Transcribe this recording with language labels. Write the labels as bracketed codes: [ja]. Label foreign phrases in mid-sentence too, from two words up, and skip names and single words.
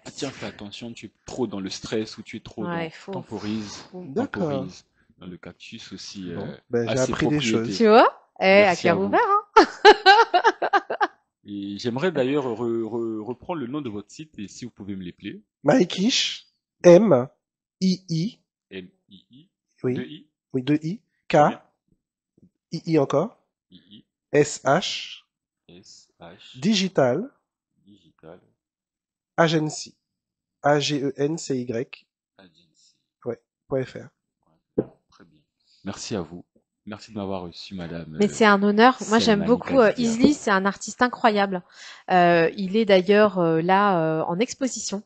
[fr] Ah tiens, fais attention, tu es trop dans le stress ou tu es trop Ouais, dans... faut- Temporise, D'accord. temporise. Dans le cactus aussi, Bon, ben, a j'ai ses appris des propriétés. choses. Tu vois? À Merci à cœur vous. ouvert, hein. Et j'aimerais d'ailleurs reprendre le nom de votre site et si vous pouvez me l'épeler. Maikish, M-I-I, M-I-I, oui, 2-I, oui, 2-I, K, bien. I-I encore, I-I, S-H, S-H, Digital, Digital, Agency, A-G-E-N-C-Y, Agency. .fr. Très bien. Merci à vous. Merci de m'avoir reçu, madame. Mais c'est un honneur. Moi, j'aime Selmani beaucoup Kadia. Isli. C'est un artiste incroyable. Il est d'ailleurs là en exposition.